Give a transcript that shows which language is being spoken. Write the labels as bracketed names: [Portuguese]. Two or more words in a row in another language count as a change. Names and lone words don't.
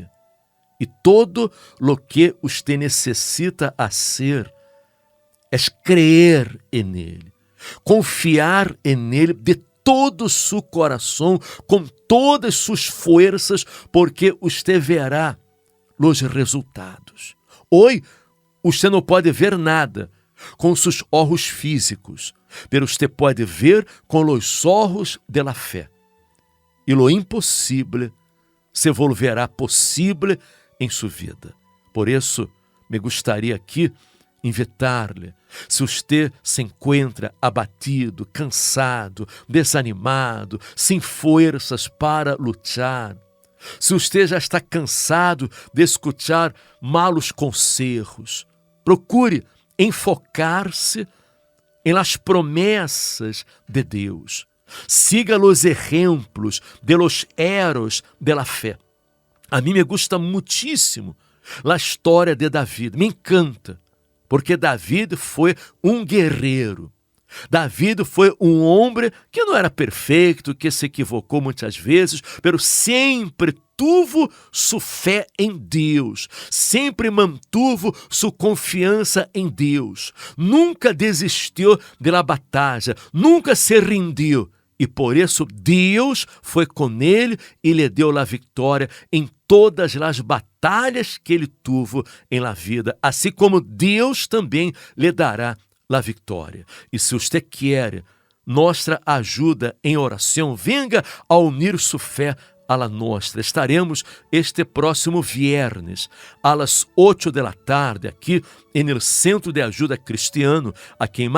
[Portuguese] E todo lo que você necessita fazer é crer em Ele, confiar em Ele de todo seu coração, com todas suas forças, porque você verá os resultados. Hoje, você não pode ver nada, com [Spanish] sus ojos físicos, pero usted puede ver con los ojos de la fe. [Portuguese] E lo impossível se volverá possível em sua vida. Por isso, me gostaria aqui invitar-lhe, se você se encontra abatido, cansado, desanimado, sem forças para lutar, se você já está cansado de escutar malos conselhos, procure enfocar-se em las promessas de Deus. Siga os exemplos de [Spanish] los héroes de la fé. [Portuguese] A mim me gusta muitíssimo a história de Davi, me encanta, porque Davi foi um guerreiro. Davi foi um homem que não era perfeito, que se equivocou muitas vezes, mas sempre tuvo sua fé em Deus, sempre mantuvo sua confiança em Deus, nunca desistiu da batalha, nunca se rendiu. E por isso Deus foi com ele e lhe deu a vitória em todas as batalhas que ele tuvo em la vida, assim como Deus também lhe dará a vitória. E se você quer nossa ajuda em oração, venga a unir sua fé a la nossa. Estaremos este próximo viernes, às 8 da tarde, aqui no Centro de Ajuda Cristiano, aqui em